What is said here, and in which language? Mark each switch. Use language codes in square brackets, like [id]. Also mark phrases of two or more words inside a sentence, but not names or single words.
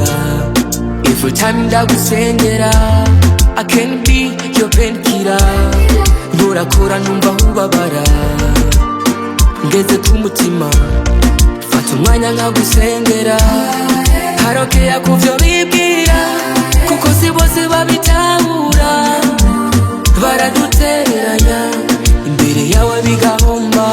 [en] Every time ndagusengera, I can be your painkiller. [rn] Nturakora numva ubabara, ngeze ku mutima, fata umwanya nkagusengera. Harokea kuvyo bibwira, kuko si bose babitahura. Baradutereranya, imbere yawe bigahomba.